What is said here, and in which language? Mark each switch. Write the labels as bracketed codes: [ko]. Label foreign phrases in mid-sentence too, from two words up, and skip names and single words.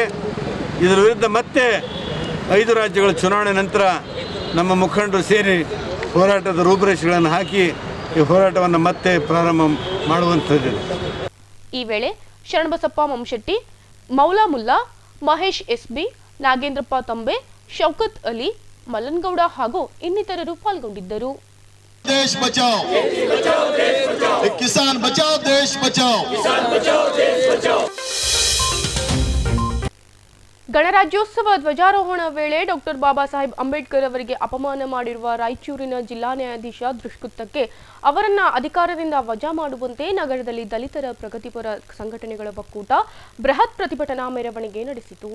[kn] ಇದರ ವಿರುದ್ಧ ಮತ್ತೆ 5 ರಾಜ್ಯಗಳ ಚುನಾವಣೆ ನಂತರ ನಮ್ಮ ಮುಖಂಡರು ಸೇರಿ ಹೋರಾಟದ ರೂಪುರೇಷೆಗಳನ್ನು ಹಾಕಿ ಈ ಹೋರಾಟವನ್ನು ಮತ್ತೆ ಪ್ರಾರಂಭ ಮಾಡುವಂಥದ್ದು. ಈ ವೇಳೆ ಶರಣಬಸಪ್ಪ ಮಮಶೆಟ್ಟಿ, ಮೌಲಾ ಮುಲ್ಲಾ, ಮಹೇಶ್ SB, ನಾಗೇಂದ್ರಪ್ಪ ತಂಬೆ, ಶೌಕತ್ ಅಲಿ, ಮಲ್ಲನಗೌಡ ಹಾಗೂ ಇನ್ನಿತರರು ಪಾಲ್ಗೊಂಡಿದ್ದರು. [hi] देश बचाओ, किसान बचाओ देश बचाओ। [kn] ಗಣರಾಜ್ಯೋತ್ಸವ ಧ್ವಜಾರೋಹಣ ವೇಳೆ ಡಾಕ್ಟರ್ ಬಾಬಾ ಸಾಹೇಬ್ ಅಂಬೇಡ್ಕರ್ ಅವರಿಗೆ ಅಪಮಾನ ಮಾಡಿರುವ ರಾಯಚೂರಿನ ಜಿಲ್ಲಾ ನ್ಯಾಯಾಧೀಶ ದುಷ್ಕೃತ್ಯಕ್ಕೆ ಅವರನ್ನ ಅಧಿಕಾರದಿಂದ ವಜಾ ಮಾಡುವಂತೆ ನಗರದಲ್ಲಿ ದಲಿತರ ಪ್ರಗತಿಪರ ಸಂಘಟನೆಗಳ ಒಕ್ಕೂಟ ಬೃಹತ್ ಪ್ರತಿಭಟನಾ ಮೆರವಣಿಗೆ ನಡೆಸಿತು.